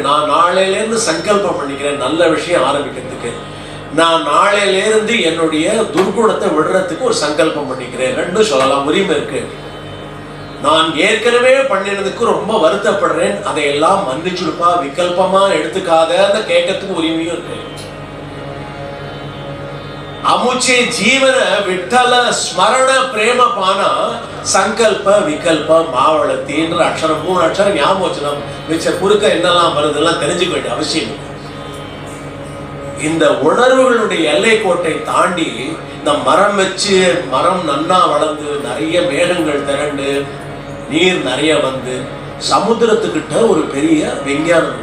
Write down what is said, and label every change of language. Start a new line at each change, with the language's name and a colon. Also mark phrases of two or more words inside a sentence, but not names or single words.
Tamil: நான் நாளையில இருந்து சங்கல்பம் பண்ணிக்கிறேன் நல்ல விஷயம் ஆரம்பிக்கிறதுக்கு, நான் நாளையில இருந்து என்னுடைய துர்குணத்தை விடுறதுக்கு ஒரு சங்கல்பம் பண்ணிக்கிறேன், ரெண்டும் சொல்லலாம், உரிமை இருக்கு. நான் ஏற்கனவே பண்ணினதுக்கு ரொம்ப வருத்தப்படுறேன், அதையெல்லாம் மன்னிச்சுடுப்பா, விகல்பமா எடுத்துக்காத கேட்கறதுக்கு உரிமையும் இருக்கு.
Marathi: अमुचे जीवन विठ्ठल स्मरण प्रेम पाना संकल्प विकल्प मावळती
Tamil: என்ற அக்ஷரம் 3 அக்ஷரம் ஞாபகம் வச்சுக்கணும். மிச்ச குறுக்க என்னெல்லாம் வருதுலாம் தெரிஞ்சுக்க வேண்டிய அவசியம் இல்லை. இந்த உணர்வுகளுடைய எல்லை கோட்டை தாண்டி இந்த மரம் வச்சு மரம் நன்னா வளர்ந்து நிறைய மேகங்கள் திரண்டு நீர் நிறைய வந்து சமுத்திரத்துக்கிட்ட ஒரு பெரிய விஞ்ஞானம்.